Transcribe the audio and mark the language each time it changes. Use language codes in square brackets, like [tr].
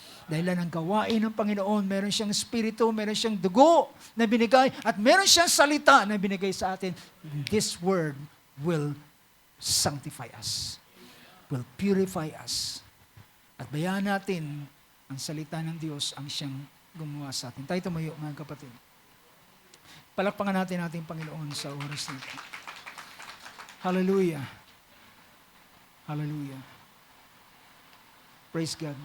[tl] Dahil lang ang gawain ng Panginoon, meron siyang espiritu, meron siyang dugo na binigay, at meron siyang salita na binigay sa atin. [en] This word will sanctify us, will purify us. [tl] At bayaan natin ang salita ng Diyos ang siyang gumawa sa atin. Tayo tumayo, mga kapatid. Palakpakan natin ating Panginoon sa oras nito. Hallelujah. Hallelujah. [en] Praise God.